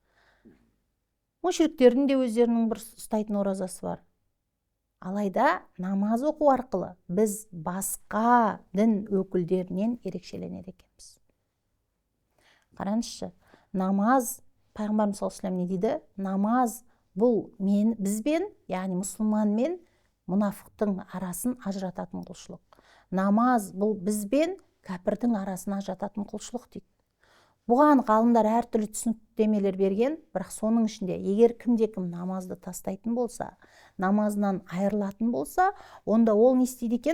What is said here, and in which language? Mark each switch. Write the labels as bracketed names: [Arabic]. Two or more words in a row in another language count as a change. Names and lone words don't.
[Kazakh] Мүшриктердің де өздерінің бір ұстайтын оразасы бар. Алайда намаз оқу арқылы біз басқа дін өкілдерінен ерекшеленеді екенбіз. Қараңызшы, намаз, Пайғамбарымыз [Arabic] صلى الله عليه وسلم [Kazakh] не дейді? Намаз бұл бізбен, яғни мұсылман мен мұнафықтың арасын ажырататын құлшылық. Намаз бұл бізбен кәпірдің арасын ажырататын құлшылық дейді. Бұған ғалымдар әртүрлі түсініктемелер берген, бірақ соның ішінде егер кімде-кім намазды тастайтын болса, намазынан айырылатын болса, онда ол не істейді екен?